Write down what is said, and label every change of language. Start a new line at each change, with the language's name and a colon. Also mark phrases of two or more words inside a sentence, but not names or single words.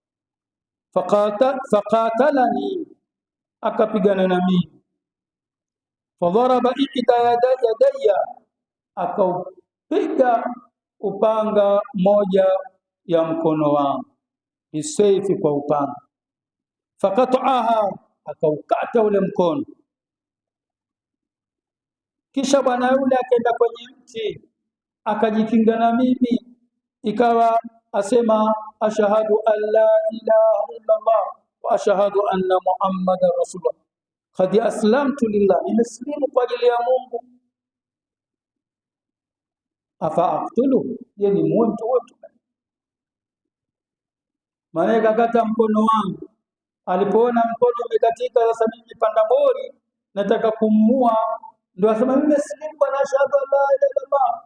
Swahili: faqatalani, akapigana na mimi,
Arabic: فضرب إحدى يدي,
Swahili: akaupiga upanga moja ya mkono wangu, bisayfi, kwa upanga, faqata'aha, akaukata ule mkono. Kisha bwana yule akaenda kwenye mti akajikinga na mimi, ikawa asema
Arabic: أشهد أن لا إله إلا الله وأشهد أن محمدا رسول الله قد أسلمت لله,
Swahili: nimeslimu kwa ajili ya Mungu.
Arabic: أفأقتل,
Swahili: yani mtu wote. Maana kakata mkono wangu, alipoona mkono umekatika, sasa mimi panda bori nataka kumua, ndio asema mimi nimeslimu na
Arabic: أشهد أن لا إله إلا الله.